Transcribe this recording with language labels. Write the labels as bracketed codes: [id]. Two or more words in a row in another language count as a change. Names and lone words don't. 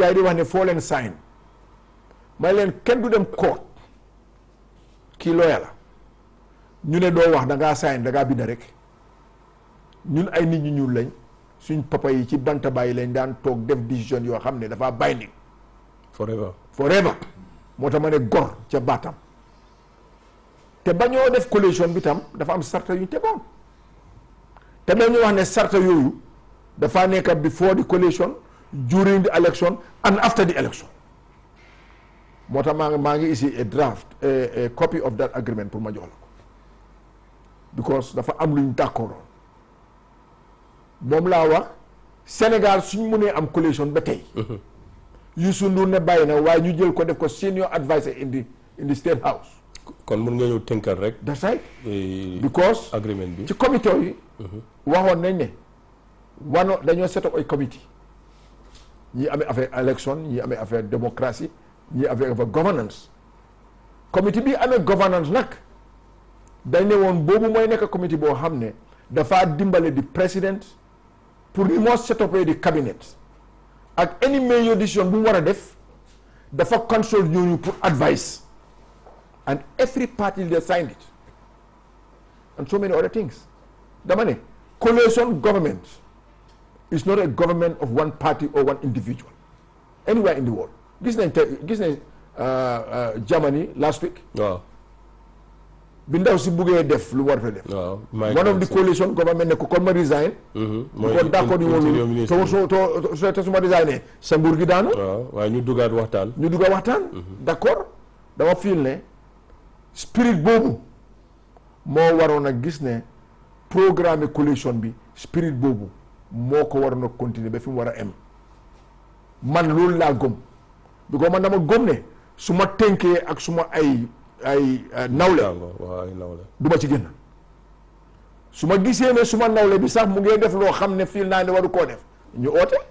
[wo] yi di wax ne foo leen sign may leen kenn du dem court kii lawyer la ñu ne doo wax da ngaa sign da ngaa binda rek ñun ay nit ñu ñuul lañ suñ papa yi ci bantaba yi lañ daan toog def décision yoo xam ne dafa [en] binding forever [wo] moo tax ma ne gor ca baatam te ba ñoo def coalition bi tam dafa am sarta yu ñu tegoon te dañu wax ne sarta yooyu dafa nekk [en] before the coalition during the election and after the election [wo] moo tax maa ngi ici [en] a draft a copy of that agreement [wo] pour ma jox la ko because dafa am lu ñu d'accord moom laa wax Sénégal suñ mënee am coalition ba tey Youssou Ndour ne bàyyi na waaye ñu jël ko def ko [en] senior adviser in the state house [wo] kon mën nga ñëw tënkal rek [en] that's right because [wo] agreement bi ci comité yi waxoon nañ ne dañoo [en] set up [wo] ay comité ñii amee [fr] affaire élection [wo] ñii amee [fr] affaire démocratie [wo] ñii affaire governance comité bi amee governance nag dañ ne woon boobu mooy nekk comité boo xam ne dafa dimbale di président pour ni moo [en] set up di cabinet ak any major decision [wo] bu mu war a def dafa [en] consult ñooñu pour advice and every party they signed it and so many other things [wo] dama ne [en] coalition government is not a government of one party or one individual anywhere in the world [wo] gis nañ [en] Germany last week [wo] waaw bi ndaw si buggee def lu war a def [en] one of the coalition government [wo] ne ko kon ma resign ko d'accord ñu woon te su ma resigné sa nguur gi daanu waaye ñu duggaat waxtaan d'accord dama feel ne spirit boobu moo waroon a gis ne programme coalition bi spirit boobu moo ko waroon a continuer ba fi mu war a em man loolu laa gëm bi ko man dama gëm ne su ma tënkee ak su ma ay nawle du ma ci génn su ma gisee ne su ma nawle bi sax mu ngi def loo xam ne fii naa ne waru koo def ñu oote